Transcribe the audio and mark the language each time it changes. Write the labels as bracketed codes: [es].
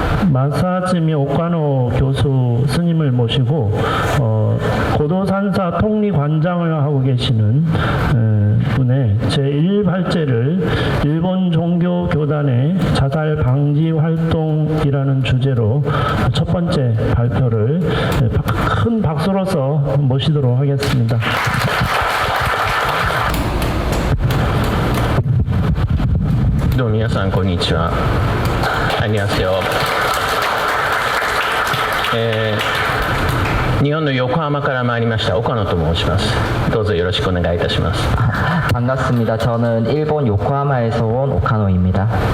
[ko] 마사츠미 오카노 교수 스님을 모시고 고도산사 통리관장을 하고 계시는 분의 제1발제를 일본 종교교단의 자살 방지 활동이라는 주제로 첫 번째 발표를 큰 박수로서 모시도록 하겠습니다. [ja] どうも皆さんこんにちは。 [ko] 안녕하세요。 [ja] 日本の横浜から参りました岡野と申します。どうぞよろしくお願いいたします。 [ko] 반갑습니다. 저는 일본 요코하마에서 온 오카노입니다.